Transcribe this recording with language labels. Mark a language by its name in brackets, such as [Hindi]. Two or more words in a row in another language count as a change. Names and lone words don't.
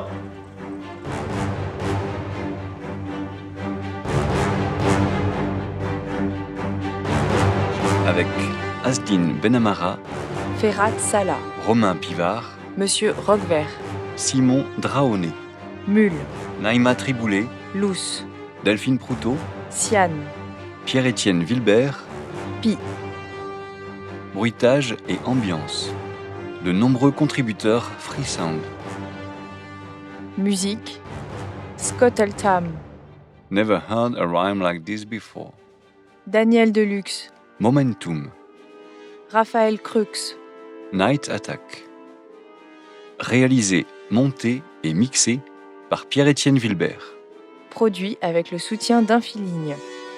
[French] Avec Asdine Benamara, Ferhat Salah, Romain Pivard, Monsieur Roquevert, Simon Draoné, Mule, Naïma Triboulet, Luce, Delphine Proutot, Sian, Pierre-Étienne Wilbert, Pi. Bruitage et ambiance. De nombreux contributeurs Free Sound. Musique, Scott Altham, Never heard a rhyme like this before. Daniel Deluxe, Momentum. Raphaël Crux, Night Attack. Réalisé, monté et mixé par Pierre-Étienne Wilbert. produit avec le soutien d'Infiligne.